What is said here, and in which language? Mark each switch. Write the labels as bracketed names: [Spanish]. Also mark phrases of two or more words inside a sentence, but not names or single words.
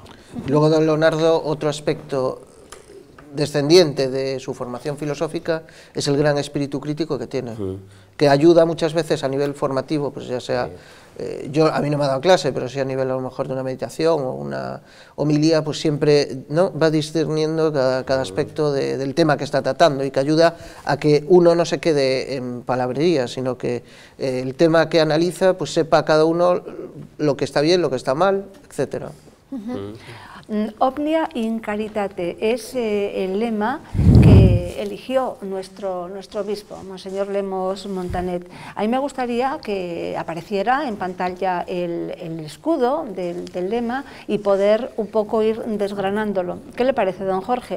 [Spanish] Luego don Leonardo, otro aspecto descendiente de su formación filosófica es el gran espíritu crítico que tiene, que ayuda muchas veces a nivel formativo, pues ya sea, a mí no me ha dado clase, pero sí a nivel a lo mejor de una meditación o una homilía, pues siempre, ¿no?, va discerniendo cada aspecto del tema que está tratando y que ayuda a que uno no se quede en palabrería, sino que el tema que analiza, pues sepa cada uno lo que está bien, lo que está mal, etcétera. [Latin] Omnia in caritate [Spanish] es el lema que eligió nuestro obispo, Monseñor Lemos Montanet. A mí me gustaría que apareciera en pantalla el escudo del lema y poder un poco ir desgranándolo. ¿Qué le parece, don Jorge?